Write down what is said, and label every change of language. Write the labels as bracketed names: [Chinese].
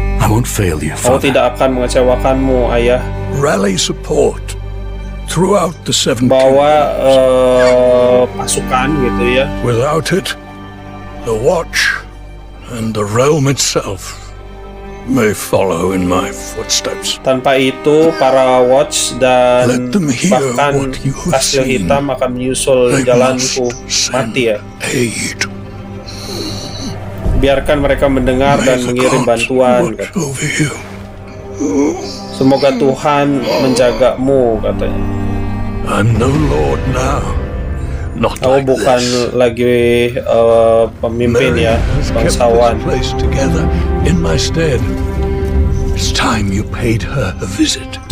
[Indonesian] Aku tidak akan mengecewakanmu, ayah. [English] Rally support throughout the seven [Indonesian] bawa pasukan, gitu ya. [English] Without it, the Watch and the realm itself may follow in my footsteps. [Indonesian] Tanpa itu, para Watch dan bahkan Kastil Hitam akan menyusul jalanku mati ya. Biarkan mereka mendengar dan mengirim bantuan. Semoga Tuhan menjagamu, katanya. [English] I'm no lord now. [Indonesian] Aku bukan lagi pemimpin ya, bangsawan. [English] In my stead. It's time you paid her a visit.